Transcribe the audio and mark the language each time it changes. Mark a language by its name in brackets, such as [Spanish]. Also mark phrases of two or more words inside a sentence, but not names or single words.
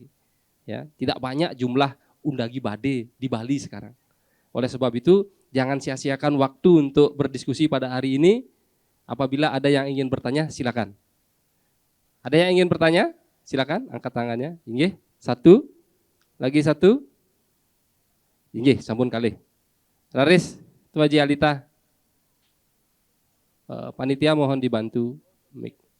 [Indonesian] Ya, tidak banyak jumlah undagi bade di Bali sekarang. Oleh sebab itu, jangan sia-siakan waktu untuk berdiskusi pada hari ini. Apabila ada yang ingin bertanya, silakan. Ada yang ingin bertanya? Silakan, angkat tangannya. Inggih, satu. Lagi satu. [Balinese] Inggih, sampun kali. [Indonesian] Laris, Tuaji Alita. Panitia mohon dibantu mic.